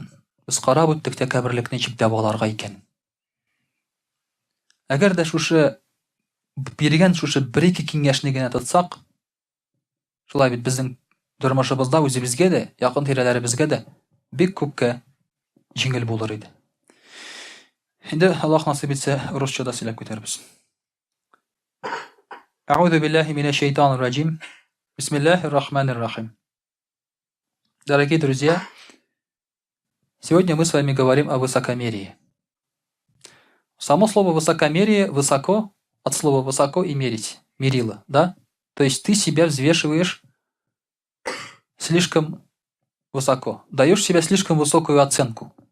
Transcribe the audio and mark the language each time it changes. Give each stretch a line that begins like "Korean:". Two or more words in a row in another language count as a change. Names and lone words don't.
Tatar: Без карап үттек тәкәбберлекне чиктә алырга икән. Әгәр дә шушы биргән шушы бер-ике киңәшне генә тотсак, шулай бит безнең тормышыбызда үзебезгә дә, якын тирәләребезгә дә бик күпкә җиңел булыр иде. Инде Аллаһ насыйп итсә, русчада сөйләп китәрбез.
Arabic: أعوذ بالله من الشيطان الرجيم. بسم الله الرحمن الرحيم.
Russian: Дорогие друзья, сегодня мы с вами говорим о высокомерии. Само слово высокомерие, высоко, от слова высоко и мерить, мерило, да? То есть ты себя взвешиваешь слишком высоко, даешь себе слишком высокую оценку.